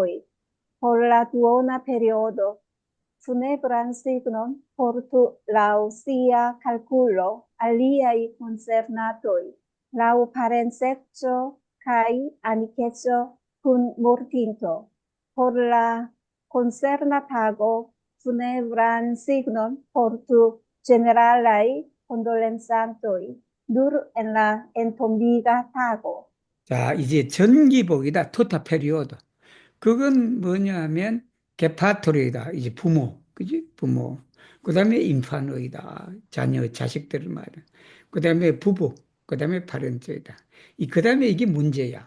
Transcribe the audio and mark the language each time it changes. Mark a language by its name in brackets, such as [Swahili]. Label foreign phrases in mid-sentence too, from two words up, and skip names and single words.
[Esperanto] Por la duona periodo funebran signon portu lau sia calculo aliai concernatoi, lau parenseco kai amiceco cum mortinto. Por la concernatago funebran signon portu generalai condolensantoi, dur en la entombiga tago. [Korean] 자, 이제 전기복이다. [Esperanto] tuta periodo. [Korean] 그건 뭐냐면 게파토르이다. 이제 부모, 그지? 부모. 그다음에 인파노이다. 자녀, 자식들을 말해. 그다음에 부부, 그다음에 파렌트이다. 그다음에 이게 문제야.